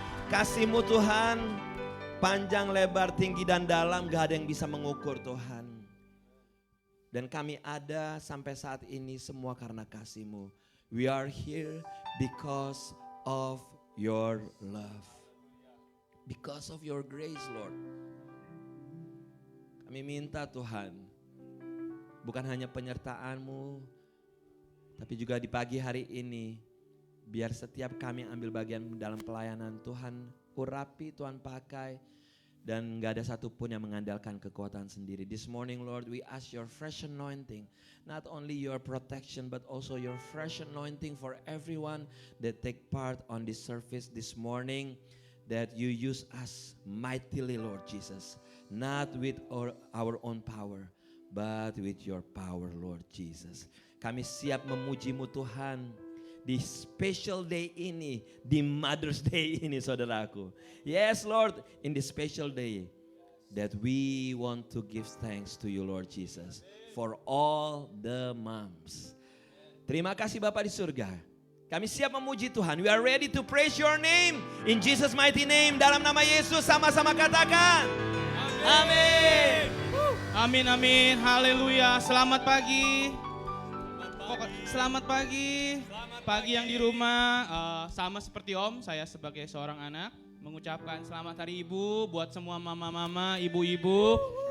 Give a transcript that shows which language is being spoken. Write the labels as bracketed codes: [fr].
[id] Kasih-Mu Tuhan, panjang, lebar, tinggi, dan dalam, gak ada yang bisa mengukur Tuhan. Dan kami ada sampai saat ini semua karena kasih-Mu. [en] We are here because of your love. Because of your grace, Lord. [id] Kami minta Tuhan, bukan hanya penyertaan-Mu, tapi juga di pagi hari ini, biar setiap kami ambil bagian dalam pelayanan Tuhan, urapi, Tuhan pakai, dan gak ada satupun yang mengandalkan kekuatan sendiri. [en] This morning, Lord, we ask your fresh anointing, not only your protection, but also your fresh anointing for everyone that take part on this service this morning. That you use us mightily, Lord Jesus. Not with our own power, but with your power, Lord Jesus. [id] Kami siap memuji-Mu Tuhan di special day ini, di Mother's Day ini, saudaraku. [en] Yes, Lord, in this special day that we want to give thanks to you, Lord Jesus, for all the moms. [id] Terima kasih Bapa di surga. Kami siap memuji Tuhan. [en] We are ready to praise your name. In Jesus mighty name. [id] Dalam nama Yesus sama-sama katakan. Amin. Amin, amin. Haleluya. Selamat pagi. Selamat pagi. Pagi yang di rumah, sama seperti Om, saya sebagai seorang anak mengucapkan selamat hari Ibu buat semua mama-mama, ibu-ibu.